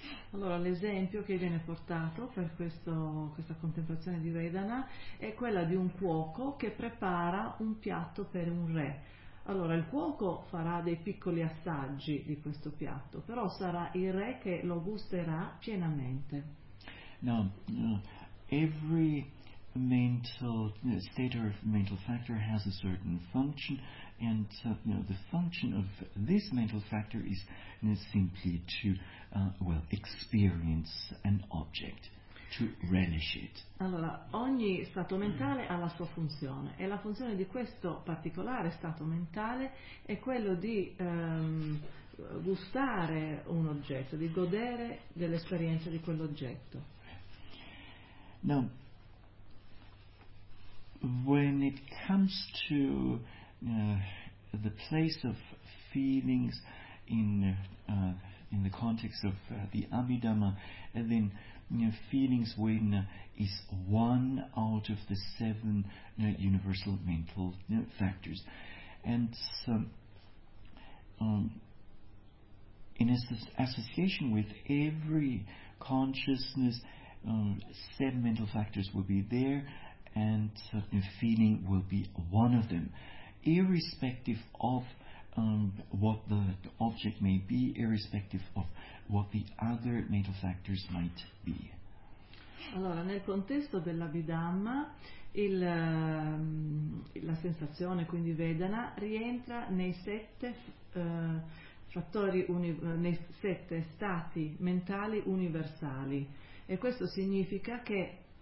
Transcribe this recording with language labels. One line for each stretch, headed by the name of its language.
Italian: Allora, l'esempio che viene portato per questa contemplazione di Vedana è quella di un cuoco che prepara un piatto per un re. Allora, il cuoco farà dei piccoli assaggi di questo piatto, però sarà il re che lo gusterà pienamente.
English: Now, every mental state or mental factor has a certain function, and the function of this mental factor is simply to experience an object, to relish it.
Italian: Allora, ogni stato mentale ha la sua funzione, e la funzione di questo particolare stato mentale è quello di gustare un oggetto, di godere dell'esperienza di quell'oggetto.
English: Now, when it comes to the place of feelings in the context of the Abhidhamma, and then feelings when is one out of the seven universal mental factors, And in association with every consciousness, seven mental factors will be there, and certain feeling will be one of them, irrespective of what the object may be, irrespective of what the other mental factors might be.
Italian: Allora, nel contesto dell'Abhidhamma, la sensazione, quindi Vedana, rientra nei sette nei sette stati mentali universali, e questo significa che